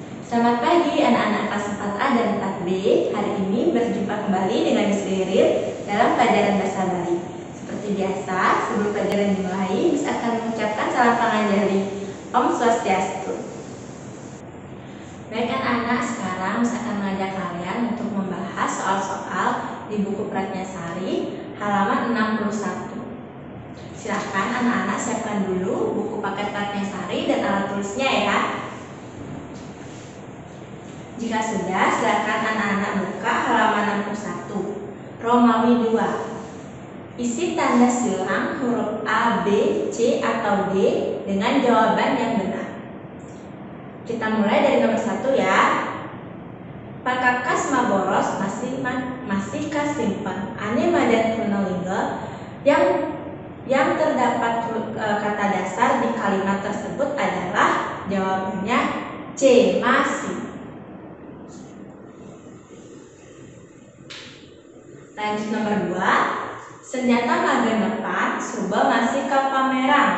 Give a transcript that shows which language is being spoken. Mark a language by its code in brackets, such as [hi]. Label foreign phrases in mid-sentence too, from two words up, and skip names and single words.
[id] Selamat pagi anak-anak kelas 4A dan 4B. Hari ini berjumpa kembali dengan Miss Ririn dalam pelajaran bahasa Bali. Seperti biasa, sebelum pelajaran dimulai, Miss akan mengucapkan salam panganjali. [sa] Om Swastiastu. [id] Baik anak-anak, sekarang Miss akan mengajak kalian untuk membahas soal-soal di buku Pratnyasari halaman 61. Silahkan anak-anak siapkan dulu buku paket Pratnyasari dan alat tulisnya ya. Jika sudah, silakan anak-anak buka halaman 61, Romawi 2. Isi tanda silang huruf A, B, C, atau D dengan jawaban yang benar. Kita mulai dari nomor 1 ya. [ban] Pakakas maboros masih kasimpan ane madan purnalingga [id] yang terdapat kata dasar di kalimat tersebut adalah jawabannya C, masih. Lanjut nomor 2. [ban] Senjata magenepan suba masih ke pameran.